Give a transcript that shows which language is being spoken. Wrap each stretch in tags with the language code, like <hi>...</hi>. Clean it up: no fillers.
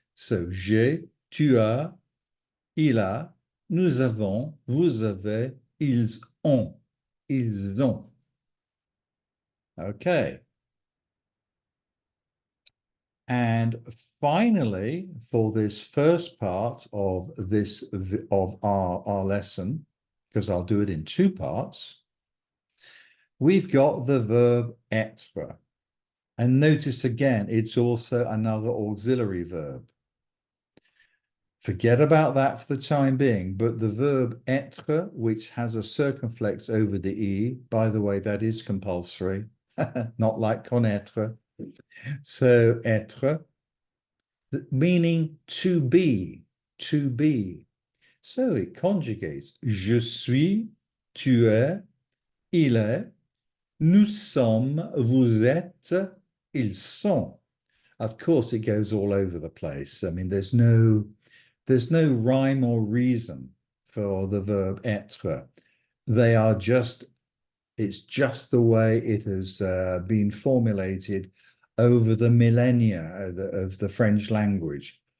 <fr>So j'ai, tu as, il a, nous avons, vous avez, ils ont, ils ont.</fr> <en>Okay. And finally, for this first part of our lesson, because I'll do it in two parts, we've got the verb être. And notice again, it's also another auxiliary verb. Forget about that for the time being, but the verb être, which has a circumflex over the E, by the way, that is compulsory, not like connaître. So être, meaning to be, to be. So it conjugates.</en> <fr>Je suis, tu es, il est, nous sommes, vous êtes, ils sont.</fr> <en>Of course, it goes all over the place. I mean, there's no rhyme or reason for the verb être. They are just, it's just the way it has been formulated over the millennia of the French language.</en>